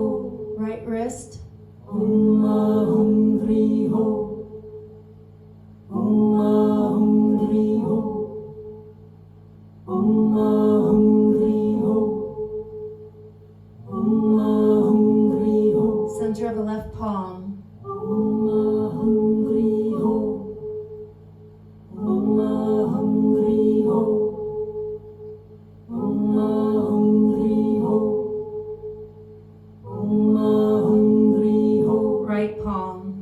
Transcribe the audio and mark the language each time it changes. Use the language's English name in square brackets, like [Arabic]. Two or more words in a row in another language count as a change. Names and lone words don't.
[English] Right wrist. [Sanskrit] Om Ahum Hri Ho. Om Ahum Hri Ho. Om Ahum Hri Ho. Om Ahum Hri Ho. [English] Center of the left palm. [Sanskrit] Om Ahum Hri Ho. Om Ahum Hri Ho. Om Ahum Hri Ho. Om Ahum Hri Ho. [English] Right palm.